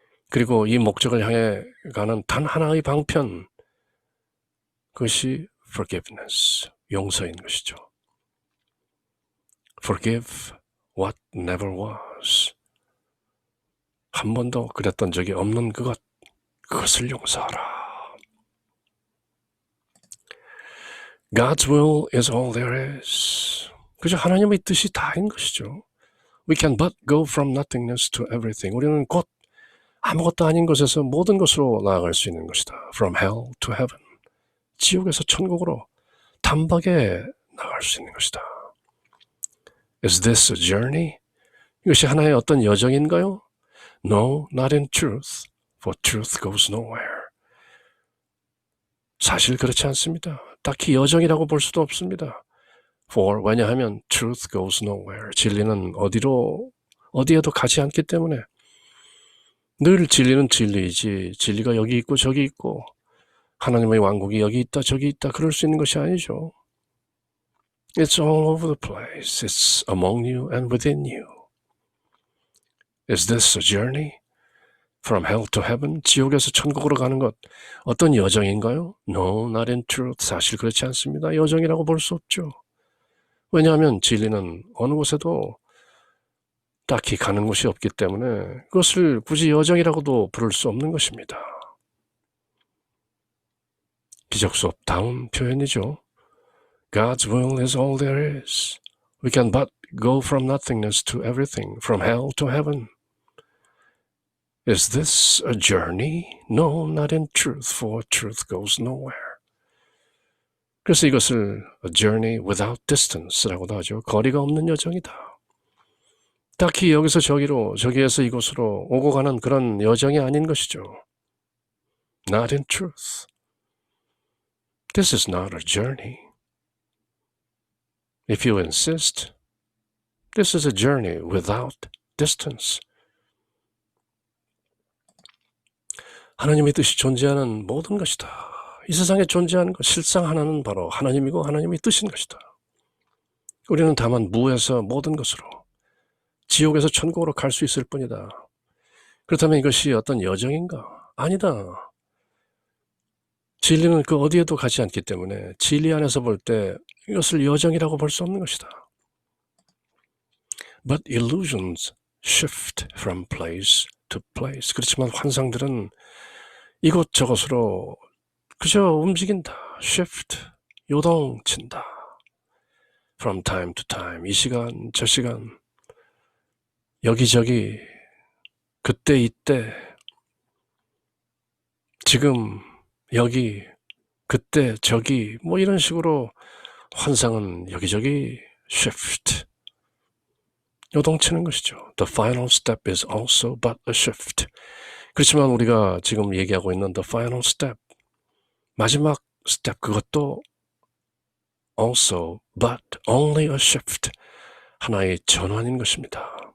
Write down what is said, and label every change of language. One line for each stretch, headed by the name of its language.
Korean: 그리고 이 목적을 향해 가는 단 하나의 방편, 그것이 forgiveness, 용서인 것이죠.
English: Forgive what never was.
Korean: 한 번도 그랬던 적이 없는 그것을 용서하라.
English: God's will is all there is.
Korean: 그저 하나님의 뜻이 다인 것이죠.
English: We can but go from nothingness to everything.
Korean: 우리는 곧 아무것도 아닌 것에서 모든 것으로 나아갈 수 있는 것이다.
English: From hell to heaven.
Korean: 지옥에서 천국으로 단박에 나아갈 수 있는 것이다.
English: Is this a journey?
Korean: 이것이 하나의 어떤 여정인가요?
English: No, not in truth, for truth goes nowhere.
Korean: 사실 그렇지 않습니다. 딱히 여정이라고 볼 수도 없습니다.
English: For,
Korean: 왜냐하면
English: truth goes nowhere.
Korean: 진리는 어디에도 가지 않기 때문에 늘 진리는 진리이지 진리가 여기 있고 저기 있고 하나님의 왕국이 여기 있다 저기 있다 그럴 수 있는 것이 아니죠.
English: It's all over the place. It's among you and within you. Is this a journey? From hell to heaven,
Korean: 지옥에서 천국으로 가는 것, 어떤 여정인가요?
English: No, not in truth.
Korean: 사실 그렇지 않습니다. 여정이라고 볼 수 없죠. 왜냐하면 진리는 어느 곳에도 딱히 가는 곳이 없기 때문에 그것을 굳이 여정이라고도 부를 수 없는 것입니다. 기적 수업다운 표현이죠.
English: God's will is all there is. We can but go from nothingness to everything, from hell to heaven. Is this a journey? No, not in truth, for truth goes nowhere.
Korean: 그래서 이것을
English: a journey without distance
Korean: 라고도 하죠. 거리가 없는 여정이다. 딱히 여기서 저기로, 저기에서 이곳으로 오고 가는 그런 여정이 아닌 것이죠.
English: Not in truth. This is not a journey. If you insist, this is a journey without distance.
Korean: 하나님의 뜻이 존재하는 모든 것이다. 이 세상에 존재하는 것, 실상 하나는 바로 하나님이고 하나님의 뜻인 것이다. 우리는 다만 무에서 모든 것으로, 지옥에서 천국으로 갈 수 있을 뿐이다. 그렇다면 이것이 어떤 여정인가? 아니다. 진리는 그 어디에도 가지 않기 때문에 진리 안에서 볼 때 이것을 여정이라고 볼 수 없는 것이다.
English: But illusions shift from place to place.
Korean: 그렇지만 환상들은 이곳저곳으로 그저 움직인다. shift, 요동친다.
English: from time to time,
Korean: 이 시간, 저 시간, 여기저기, 그때, 이때, 지금, 여기, 그때, 저기, 뭐 이런 식으로 환상은 여기저기 shift, 요동치는 것이죠.
English: The final step is also but a shift.
Korean: 그렇지만 우리가 지금 얘기하고 있는
English: the final step,
Korean: 마지막 스텝, 그것도
English: also but only a shift,
Korean: 하나의 전환인 것입니다.